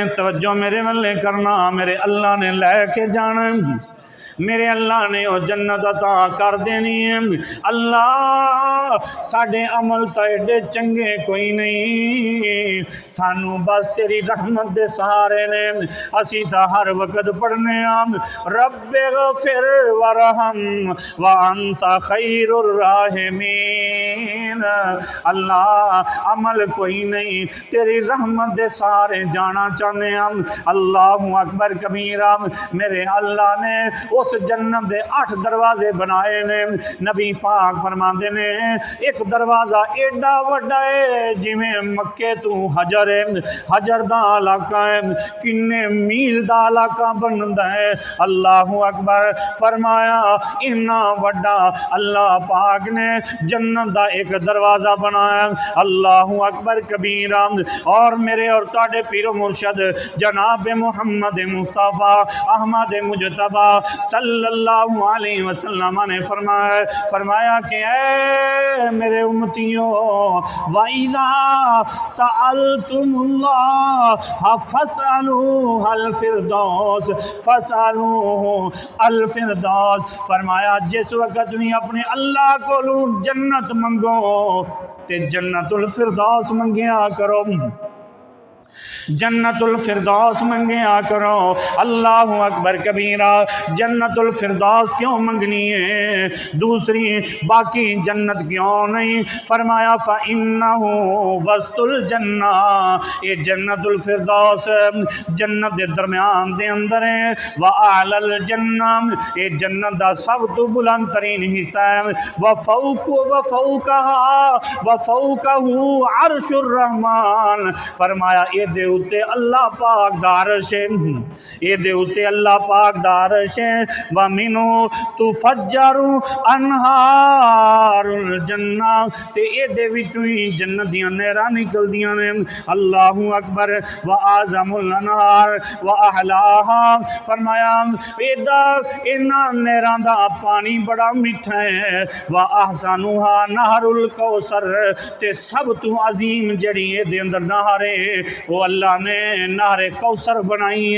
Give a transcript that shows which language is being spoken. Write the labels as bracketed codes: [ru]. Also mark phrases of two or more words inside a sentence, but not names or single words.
[pa] توجہ میرے ولے کرنا، میرے اللہ نے لے کے جانا ہے، میرے اللہ نے او جنت عطا کر دینی ہے. اللہ ساڈے عمل تے ایڈے چنگے کوئی نہیں، سانوں بس تیری رحمت دے سہارے نے. اسی تو ہر وقت پڑھنے [ar] رب اغفر وارحم وأنت خير الراحمين. [pa] اللہ عمل کوئی نہیں، تیری رحمت دے سہارے جانا چاہتے ہم. [ar] الله أكبر كبيرا. [pa] میرے اللہ نے اس جنت دے 8 دروازے بنائے نے. نبی پاک فرماتے نے اک دروازہ ایڈا وڈا ہے جیویں مکے توں ہجر ہے، ہجر دا علاقہ ہے، کنے میل دا علاقہ بنتا ہے. [ar] الله أكبر. [pa] فرمایا اِنا وڈا اللہ پاک نے جنت دا اک دروازہ بنایا. [ar] الله أكبر كبيرا. [pa] اور میرے اور تہاڈے پیرو مرشد جناب محمد مصطفیٰ احمد مجتبیٰ [ar] صلى الله عليه وسلم [pa] نے فرمایا کہ اے میرے امتیو, [ar] وإذا سألتم الله فاسألوا الفردوس، فاسألوا الفردوس. [pa] فرمایا جس وقت بھی اپنے اللہ کو جنت منگو تے جنت الفردوس منگیا کرو، جنت الفردوس منگیا کرو. [ar] الله أكبر كبيرا. [pa] جنت الفردوس کیوں منگنی ہے، دوسری باقی جنت کیوں نہیں? [ar] فرمایا فإنه وسط الجنة, [pa] یہ جنت الفردوس جنت کے درمیان دے اندر ہے. [ar] وأعلى الجنة, [pa] یہ جنت کا سب تو بلند ترین حصہ ہے. [ar] وفوقه عرش الرحمن. [pa] فرمایا ایہدے اتے اللہ پاک دا عرش ہے، ایہدے اتے اللہ پاک دا عرش ہے. [ar] ومنه تفجر أنهار الجنة, [pa] تے ایہدے وچوں ہی جنت دیاں نہراں نکلدیاں نے. [ar] الله أكبر. وأعظم الأنهار وأحلاها. [pa] فرمایا ایدا انہاں نہراں دا پانی بڑا میٹھا ہے. [ar] وأحسنها نهر الكوثر, [pa] تے سب توں عظیم جیہڑی ایہدے اندر نہر ہے او اللہ نے نہر کوثر بنائی ہے.